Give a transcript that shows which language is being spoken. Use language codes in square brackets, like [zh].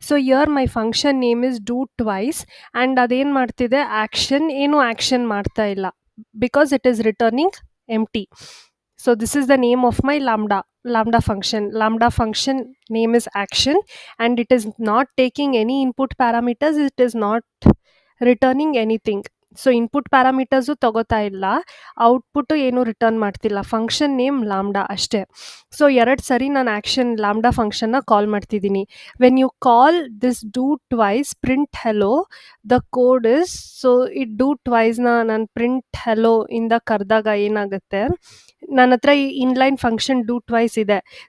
[en] here my function name is do twice and [kn] ಅದೇನು ಮಾಡ್ತಿದೆ, ಏನು ಆ್ಯಕ್ಷನ್ ಮಾಡ್ತಾ ಇಲ್ಲ [en] Because it is returning empty. This is the name of my lambda function. Lambda function name is action and it is not taking any input parameters, it is not returning anything. [kn] Input parameters ತಗೋತಾ ಇಲ್ಲ, output ಏನು return ಮಾಡ್ತಿಲ್ಲ, function name lambda ಅಷ್ಟೇ. ಎರಡು ಸರಿ ನಾನು action lambda ಫಂಕ್ಷನ್ನ ಕಾಲ್ ಮಾಡ್ತಿದ್ದೀನಿ. [en] when you call this do twice print hello, the code is, [kn] do ಟ್ವೈಸ್ನ ನಾನು ಪ್ರಿಂಟ್ ಹೆಲೋ ಇಂದ ಕರೆದಾಗ ಏನಾಗುತ್ತೆ, ನನ್ನ ಹತ್ರ ಈ ಇನ್ಲೈನ್ ಫಂಕ್ಷನ್ ಡೂ ಟ್ವೈಸ್ ಇದೆ.